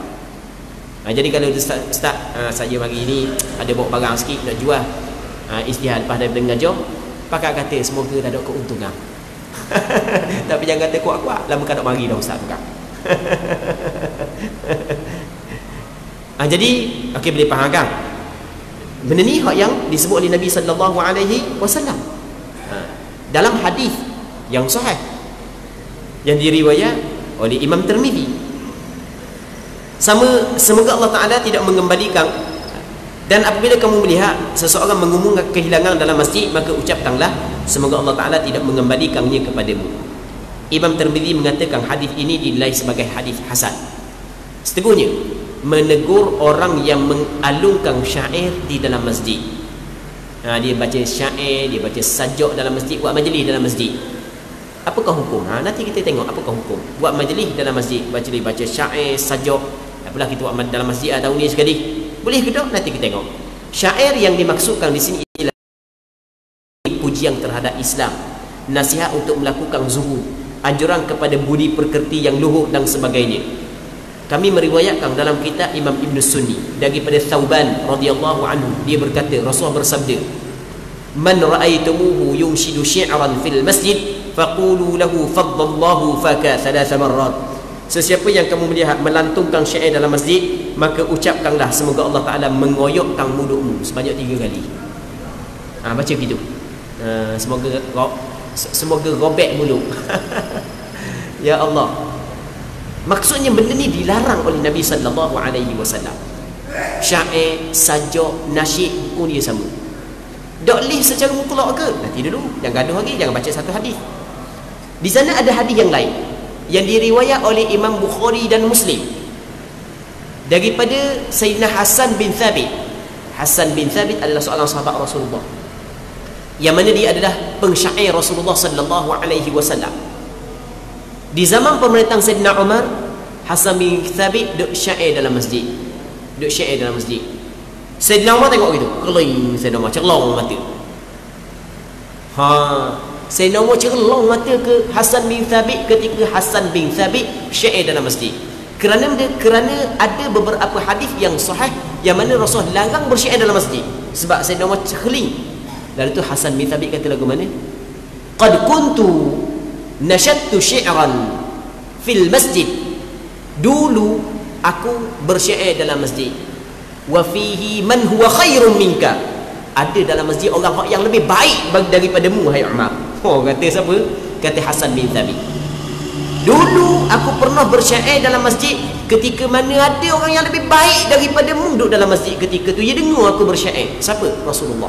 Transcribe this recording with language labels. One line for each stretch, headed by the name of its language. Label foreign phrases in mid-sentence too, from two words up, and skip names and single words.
Malay: Jadi kalau ustaz, saya pagi ni ada bawa barang sikit nak jual, istihad lepas daripada mengajar, pakak kata semoga dah ada keuntungan. Tapi jangan kata kuat-kuat, lama kan nak mari dah ustaz tukar. Jadi okey, boleh faham kan? Benda ni hak yang disebut oleh Nabi
Arabic: صلى الله عليه وسلم
Malay: dalam hadis yang sahih yang diriwayat oleh Imam Tirmizi. Semoga Allah Ta'ala tidak mengembalikan. Dan apabila kamu melihat seseorang mengumumkan kehilangan dalam masjid, maka ucapkanlah, semoga Allah Ta'ala tidak mengembalikannya kepadamu. Imam Tirmizi mengatakan hadis ini dinilai sebagai hadis hasan. Seterusnya, menegur orang yang mengalungkan syair di dalam masjid. Dia baca syair, dia baca sajak dalam masjid, buat majlis dalam masjid. Apakah hukum? Nanti kita tengok apakah hukum buat majlis dalam masjid, baca syair, sajak. Apalah kita buat dalam masjid tahun ni sekali. Boleh ke tak? Nanti kita tengok. Syair yang dimaksudkan di sini ialah pujian terhadap Islam, nasihat untuk melakukan zuhud, anjuran kepada budi pekerti yang luhur dan sebagainya. Kami meriwayatkan dalam kitab Imam Ibn Sunni daripada Thauban
Arabic: رضي الله عنه,
Malay: dia berkata, Rasulullah bersabda,
Arabic: من رأيتموه ينشد شعرا في المسجد فقولوا له فض الله فاك ثلاث مرات.
Malay: Sesiapa yang kamu melihat melantungkan syair dalam masjid, maka ucapkanlah, semoga Allah Ta'ala mengoyokkan mulutmu sebanyak 3 kali. Baca gitu. Semoga robek mulut. Ya Allah. Maksudnya benda ni dilarang oleh Nabi
Arabic: صلى الله عليه وسلم.
Malay: Syair, sajak, nasyid, buku dia sama. Tak boleh secara mutlak ke? Nanti dulu, jangan gaduh lagi, jangan baca satu hadis. Di sana ada hadis yang lain yang diriwayat oleh Imam Bukhari dan Muslim daripada Sayyidina Hasan bin Thabit. Hasan bin Thabit adalah seorang sahabat Rasulullah, yang mana dia adalah pensyair Rasulullah
Arabic: صلى الله عليه وسلم.
Malay: Di zaman pemerintahan Sayyidina Umar, Hasan bin Thabit duk syair dalam masjid. Duk syair dalam masjid. Sayyidina Umar tengok gitu, keling Sayyidina Umar, cerlong mata. Sayyidina Umar cerlong mata ke Hasan bin Thabit ketika Hasan bin Thabit syair dalam masjid. Kerana ada beberapa hadis yang sahih yang mana Rasul larang bersyair dalam masjid. Sebab Sayyidina Umar cerling. Lalu tu Hasan bin Thabit kata lagu mana?
Arabic: قد كنت نشدت شعرا في المسجد.
Malay: Dulu aku bersyair dalam masjid.
Arabic: وفيه من هو خير منك.
Malay: Ada dalam masjid orang yang lebih baik daripadamu, hai Umar. Kata siapa? Kata Hasan bin Thabit. Dulu aku pernah bersyair dalam masjid ketika mana ada orang yang lebih baik daripadamu duduk dalam masjid ketika tu. Dia dengar aku bersyair. Siapa? Rasulullah.